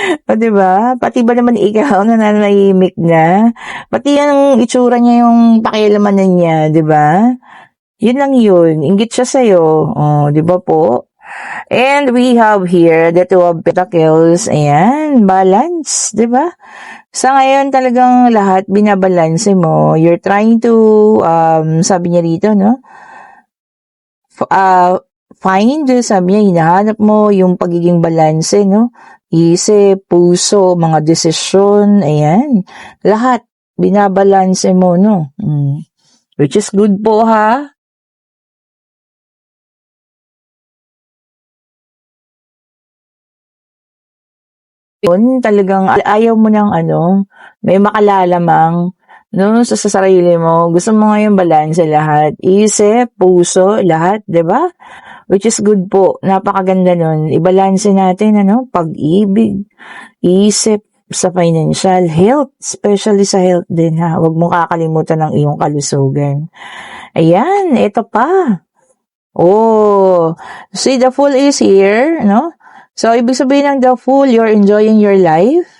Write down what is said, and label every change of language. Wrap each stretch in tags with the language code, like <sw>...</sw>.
<tl>'Di ba? Pati ba naman ikaw nananahimik na? Pati ang itsura niya yung pakialamanan niya, 'di ba? Yun lang yun. Inggit siya sa'yo. 'di ba po?</tl> <en>And we have here the Two of Pentacles. Ayan, balance, 'di ba?</en> <tl>Sa ngayon talagang lahat binabalanse mo.</tl> <en>You're trying to</en> <tl>sabi niya rito, find, sabi niya, hinahanap mo yung pagiging balanse, no? Isip, puso, mga desisyon, ayan. Lahat, binabalanse mo, no?</tl> <en>Which is good</en> <tl>po, ha? Yun, talagang ayaw mo ng may makalalamang, no, sa sarili mo. Gusto mo ngayon balanse lahat. Isip, puso, lahat, 'di ba?</tl> <en>Which is good</en> <tl>po. Napakaganda nun. Ibalanse natin, pag-ibig, isip, sa financial, health, especially sa health din, ha. Huwag mo kakalimutan ng iyong kalusugan. Ayan, ito pa.</tl> <en>Oh, see, the Fool is here, no?</en> <tl>So, ibig sabihin ng the Fool,</tl> <en>you're enjoying your life.</en>